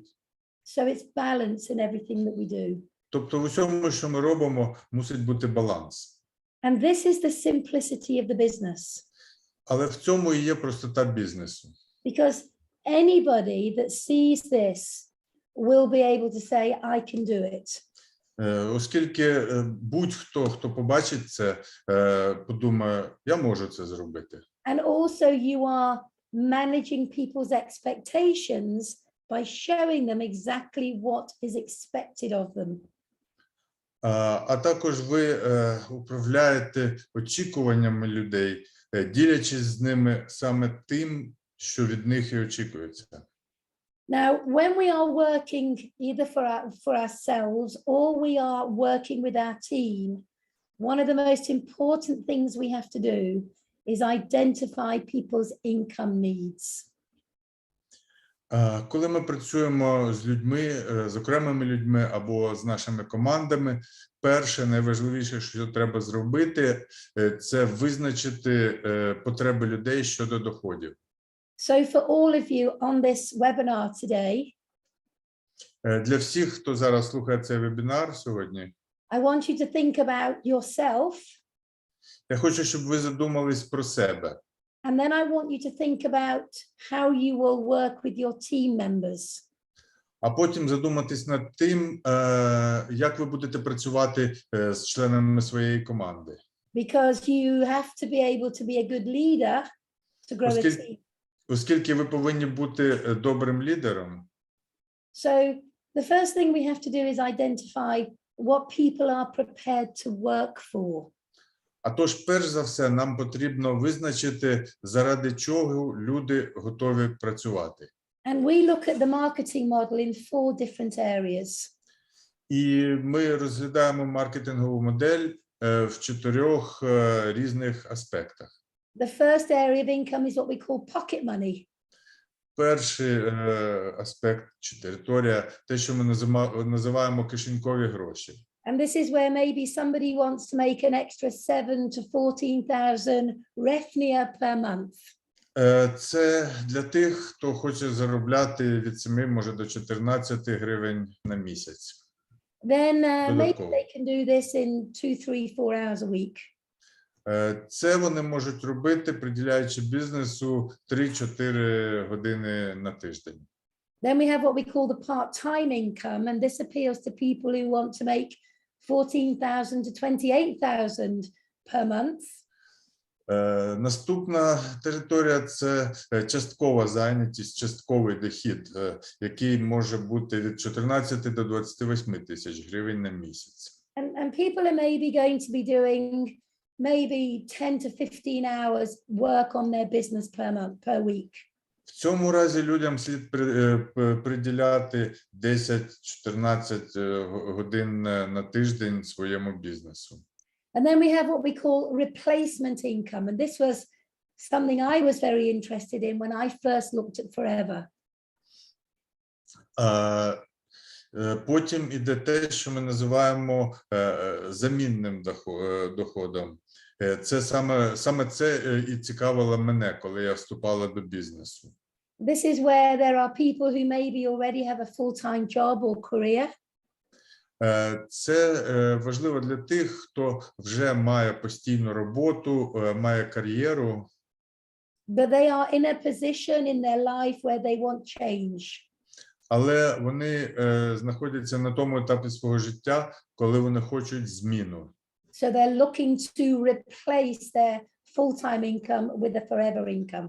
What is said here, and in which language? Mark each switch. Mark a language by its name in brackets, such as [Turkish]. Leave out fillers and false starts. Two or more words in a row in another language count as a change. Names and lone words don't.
[English] So it's balance in everything that we do. [Ukrainian] Тобто в усьому, що ми робимо, мусить бути баланс. [English] And this is the simplicity of the business. [Ukrainian] Але в цьому і є простота бізнесу. [English] Because anybody that sees this will be able to say, I can do it. [Ukrainian] Оскільки будь-хто, хто побачить це, подумає, я можу це зробити. [English] And also you are managing people's expectations by showing them exactly what is expected of them. [Ukrainian] А також ви управляєте очікуваннями людей, ділячись з ними саме тим, що від них і очікується. [English] Now, when we are working either for ourselves or we are working with our team, one of the most important things we have to do is identify people's income needs. [Ukrainian] Коли ми працюємо з людьми, з окремими людьми або з нашими командами, перше, найважливіше, що треба зробити, це визначити потреби людей щодо доходів. [English] So for all of you on this webinar today, [Ukrainian] для всіх, хто зараз слухає цей вебінар сьогодні, [English] I want you to think about yourself. [Ukrainian] Я хочу, щоб ви задумались про себе. [English] And then I want you to think about how you will work with your team members. [Ukrainian] А потім задуматись над тим, як ви будете працювати з членами своєї команди. [English] Because you have to be able to be a good leader to grow a team. [Ukrainian] Оскільки ви повинні бути добрим лідером. [English] So the first thing we have to do is identify what people are prepared to work for. [Ukrainian] А тож, перш за все, нам потрібно визначити, заради чого люди готові працювати. [English] And we look at the marketing model in 4 different areas. [Ukrainian] І ми розглядаємо маркетингову модель в 4 різних аспектах. [English] The first area of income is what we call pocket money. [Ukrainian] Перший аспект чи територія, те, що ми називаємо кишенькові гроші. [English] And this is where maybe somebody wants to make an extra 7,000 to 14,000 hryvnia per month. [Ukrainian] Це для тих, хто хоче заробляти від 7, може до 14 гривень на місяць. [English] Then maybe they can do this in 2, 3, 4 hours a week. [Ukrainian] Це вони можуть робити, приділяючи бізнесу 3-4 години на тиждень. [English] Then we have what we call the part-time income, and this appeals to people who want to make 14,000 to 28,000 per month. [Ukrainian] Наступна територія – це часткова зайнятість, частковий дохід, який може бути від 14 до 28 тисяч гривень на місяць. [English] And people are maybe going to be doing maybe 10 to 15 hours work on their business per month, per week. [Ukrainian] В цьому разі людям слід приділяти 10-14 годин на тиждень своєму бізнесу. [English] And then we have what we call replacement income. And this was something I was very interested in when I first looked at Forever. [Ukrainian] Потім іде те, що ми називаємо замінним доходом. Це саме це і цікавило мене, коли я вступала до бізнесу. [English] This is where there are people who maybe already have a full-time job or career. [Ukrainian] Це важливо для тих, хто вже має постійну роботу, має кар'єру. [English] But they are in a position in their life where they want change. [Ukrainian] Але вони знаходяться на тому етапі свого життя, коли вони хочуть зміну. [English] So they're looking to replace their full-time income with a forever income.